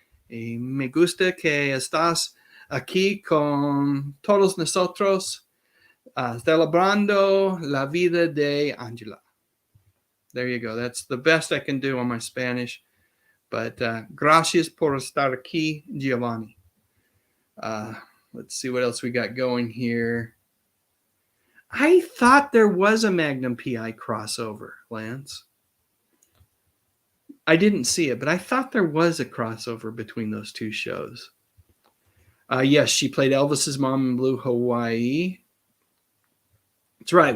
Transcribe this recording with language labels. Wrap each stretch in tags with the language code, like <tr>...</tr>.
<es>Me gusta que estás aquí con todos nosotros, celebrando la vida de Angela.</es> <en>There you go. That's the best I can do on my Spanish. But</en> <es>gracias por estar aquí,</es> <en>Giovanni. Let's see what else we got going here. I thought there was a Magnum PI crossover, Lance. I didn't see it, but I thought there was a crossover between those two shows. Yes, she played Elvis's mom in Blue Hawaii. That's right.</en>